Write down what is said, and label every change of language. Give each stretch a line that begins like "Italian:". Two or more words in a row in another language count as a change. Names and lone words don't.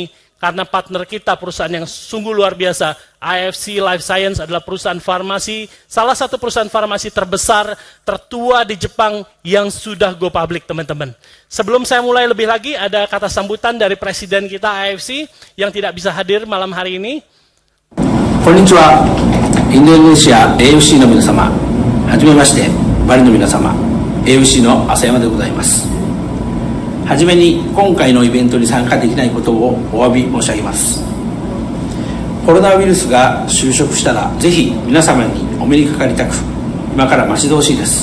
Indonesian: Karena partner kita, perusahaan yang sungguh luar biasa, IFC Life Science adalah perusahaan farmasi, salah satu perusahaan farmasi terbesar, tertua di Jepang yang sudah
English: go public,
Indonesian: teman-teman. Sebelum saya mulai lebih lagi, ada kata sambutan dari presiden kita IFC yang tidak bisa hadir malam hari ini.
Japanese: Konnichiwa, Indonesia AFC の皆様、はじめまして、バリの皆様、AFC の浅山でございます。はじめに今回のイベントに参加できないことをお詫び申し上げます。コロナウイルスが収束したらぜひ皆様にお目にかかりたく、今から待ち遠しいです。